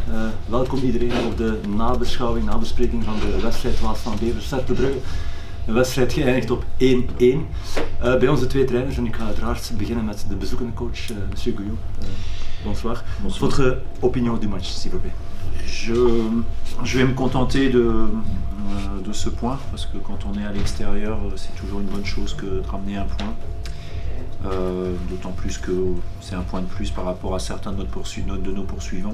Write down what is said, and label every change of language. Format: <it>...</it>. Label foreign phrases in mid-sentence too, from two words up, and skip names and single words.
<nl>Welkom iedereen op de nabeschouwing, nabespreking van de wedstrijd Waas van Beveren-Cercle Brugge. Een wedstrijd geëindigd op 1-1. Bij onze twee trainers, en ik ga uiteraard beginnen met de bezoekende coach,</nl> <fr>monsieur Gouillot. Bonsoir. Votre opinion du match, s'il vous plaît. Je vais me contenter de ce point, parce que quand on est à l'extérieur, c'est toujours une bonne chose que de ramener un point. D'autant plus que c'est un point de plus par rapport à certains de nos poursuivants.</fr>